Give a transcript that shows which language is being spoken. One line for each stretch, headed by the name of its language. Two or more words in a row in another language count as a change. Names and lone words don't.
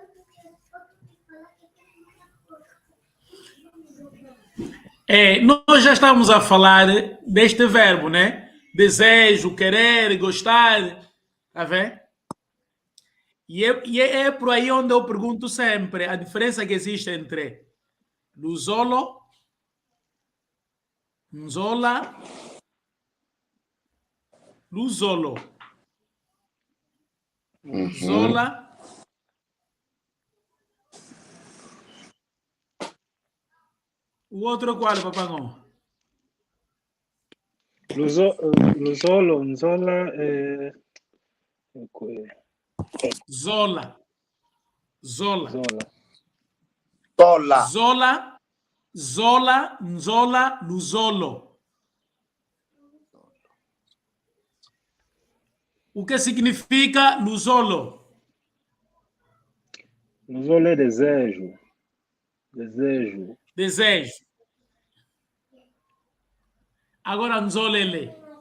Portuguese: Nós já estamos a falar deste verbo, né? Desejo, querer, gostar. Tá vendo? E é por aí onde eu pergunto sempre a diferença que existe entre
Kongo: luzolo, nzola, luzolo, zola,
Portuguese: o outro qual, papagão?
Kongo: Luzolo, Nzola, Zola. Zola. Tola. Zola, zola, nzola, luzolo.
Portuguese: O que significa luzolo? Luzolo é desejo. Desejo. Desejo. Agora nzolele.